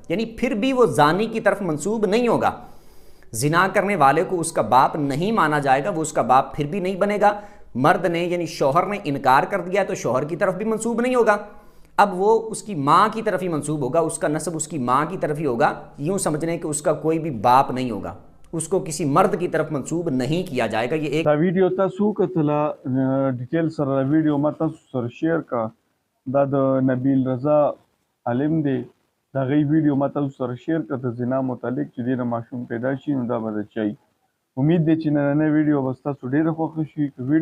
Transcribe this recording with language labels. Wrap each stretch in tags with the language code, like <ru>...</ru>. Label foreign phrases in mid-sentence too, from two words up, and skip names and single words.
<ur>یعنی پھر بھی وہ زانی کی طرف منسوب نہیں ہوگا. زنا کرنے والے کو اس کا باپ نہیں مانا جائے گا، وہ اس کا باپ پھر بھی نہیں بنے گا. مرد نے یعنی شوہر نے انکار کر دیا تو شوہر کی طرف بھی منسوب نہیں ہوگا. اب وہ اس کی ماں کی طرف ہی منسوب ہوگا، اس کا نسب اس کی ماں کی طرف ہی ہوگا. یوں سمجھنے کہ اس کا کوئی بھی باپ نہیں ہوگا، اس کو کسی مرد کی طرف منسوب نہیں کیا جائے گا. یہ ایک</ur> <ps>دا ویډیو تاسو کتله ډیټیل سره دا ویډیو ما تاسو سره شیر کا. دا د نبیل رضا عالم دی، دا غي ویډیو ما تاسو سره شیر کا د زنا متعلق چې دینه ماشوم پیدا شي نو دا به چي امید دی چې نننۍ ویډیو به ستاسو ډېره خوښه شي.</ps>